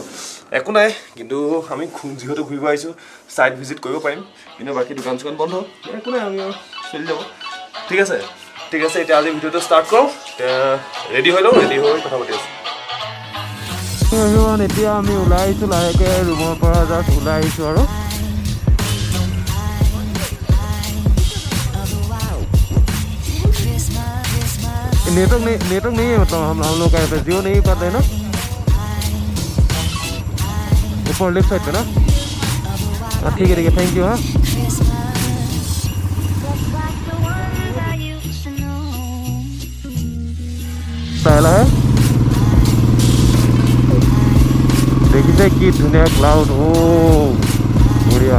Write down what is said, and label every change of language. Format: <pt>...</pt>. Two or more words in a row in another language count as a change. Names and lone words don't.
<as>একো নাই, কিন্তু আমি যিহেতু ঘূৰিব আহিছোঁ ছাইট ভিজিট কৰিব পাৰিম, কিন্তু বাকী দোকান চোকান বন্ধ। একো নাই, আমি চলি যাব। ঠিক আছে, এতিয়া আজি ভিডিঅ'টো ষ্টাৰ্ট কৰোঁ। ৰেডি হৈ লওঁ, ৰেডি হৈ কথা পাতি আছোঁ। এতিয়া আমি ওলাই আহিছোঁ লাহেকৈ, ৰুমৰ পৰা জাষ্ট ওলাই আহিছোঁ আৰু</as> <hi>नेटवर्क नहीं है, मतलब हम लोग का पे जियो नहीं पाते हैं ना। ऊपर</hi> <en>left side</en> <hi>पे ना। ठीक है,</hi> <en>thank you.</en> <hi>हाँ, पहला है देखिए कि धुनिया क्लाउड। ओ बढ़िया।</hi>